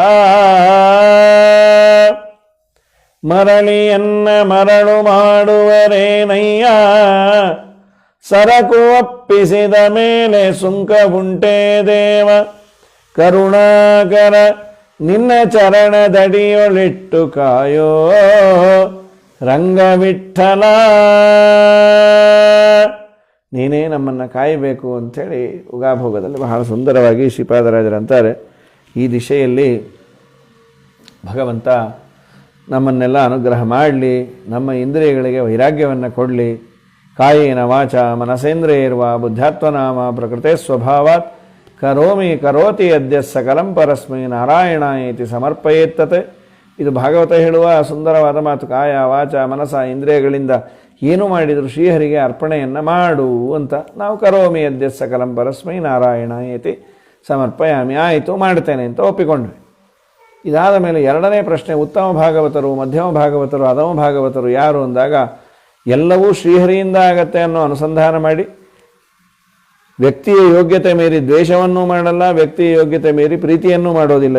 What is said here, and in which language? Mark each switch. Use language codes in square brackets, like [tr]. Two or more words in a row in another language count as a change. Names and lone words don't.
[kn] ಮರಳಿಯನ್ನ ಮರಳು ಮಾಡುವರೇನಯ್ಯ, ಸರಕು ಒಪ್ಪಿಸಿದ ಮೇಲೆ ಸುಂಕ ಉಂಟೇ ದೇವ, ಕರುಣಾಕರ ನಿನ್ನ ಚರಣದಡಿಯೊಳಿಟ್ಟು ಕಾಯೋ ರಂಗವಿಠಲ, ನೀನೇ ನಮ್ಮನ್ನು ಕಾಯಬೇಕು ಅಂಥೇಳಿ ಉಗಾಭೋಗದಲ್ಲಿ ಬಹಳ ಸುಂದರವಾಗಿ ಶ್ರೀಪಾದರಾಜರಂತಾರೆ. ಈ ದಿಶೆಯಲ್ಲಿ ಭಗವಂತ ನಮ್ಮನ್ನೆಲ್ಲ ಅನುಗ್ರಹ ಮಾಡಲಿ, ನಮ್ಮ ಇಂದ್ರಿಯಗಳಿಗೆ ವೈರಾಗ್ಯವನ್ನು ಕೊಡಲಿ. [sa] ಕಾಯೇನ ವಾಚ ಮನಸೇಂದ್ರಿಯರ್ವಾ ಬುದ್ಧಾತ್ಮನಾಮ ಪ್ರಕೃತೆ ಸ್ವಭಾವಾತ್ ಕರೋಮಿ ಕರೋತಿ ಅದ್ಯ ಸಕಲಂ ಪರಸ್ಮೈ ನಾರಾಯಣ ಇತಿ ಸಮರ್ಪಯೇತ್ತತೆ. [kn] ಇದು ಭಾಗವತ ಹೇಳುವ ಸುಂದರವಾದ ಮಾತು. [sa] ಕಾಯ ವಾಚ ಮನಸ [kn] ಇಂದ್ರಿಯಗಳಿಂದ ಏನು ಮಾಡಿದರೂ ಶ್ರೀಹರಿಗೆ ಅರ್ಪಣೆಯನ್ನು ಮಾಡು ಅಂತ. [sa] ನಾವು ಕರೋಮಿ ಅದ್ಯ ಸಕಲಂ ಪರಸ್ಮೈ ನಾರಾಯಣ ಇತಿ ಸಮರ್ಪಯಾಮಿ, [kn] ಆಯಿತು ಮಾಡ್ತೇನೆ ಅಂತ ಒಪ್ಪಿಕೊಂಡ್ವಿ. ಇದಾದ ಮೇಲೆ ಎರಡನೇ ಪ್ರಶ್ನೆ, ಉತ್ತಮ ಭಾಗವತರು, ಮಧ್ಯಮ ಭಾಗವತರು, ಅಧಮ ಭಾಗವತರು ಯಾರು ಅಂದಾಗ ಎಲ್ಲವೂ ಶ್ರೀಹರಿಯಿಂದ ಆಗತ್ತೆ ಅನ್ನೋ ಅನುಸಂಧಾನ ಮಾಡಿ, ವ್ಯಕ್ತಿಯ ಯೋಗ್ಯತೆ ಮೀರಿ ದ್ವೇಷವನ್ನೂ ಮಾಡಲ್ಲ, ವ್ಯಕ್ತಿಯ ಯೋಗ್ಯತೆ ಮೀರಿ ಪ್ರೀತಿಯನ್ನೂ ಮಾಡೋದಿಲ್ಲ.